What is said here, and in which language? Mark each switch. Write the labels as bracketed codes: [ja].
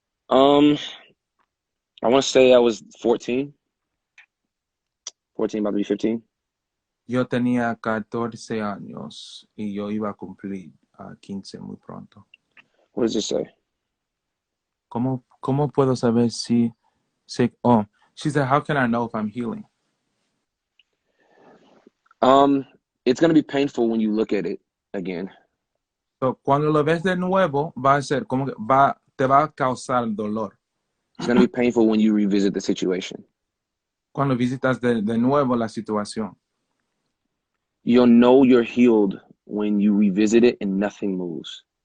[en] I want to say I was 14, about to be 15. [es] Yo tenía 14 años y yo iba a cumplir 15 muy pronto. [en] What does it say? [es] ¿Cómo puedo saber si [en] oh, she said, how can I know if I'm healing? It's going to be painful when you look at it again. [es] So, cuando lo ves de nuevo, va a ser como que te va a causar dolor. [en] It's going to be painful when you revisit the situation. [es] Cuando visitas de nuevo la situación. [en] You'll know you're healed when you revisit it and nothing moves.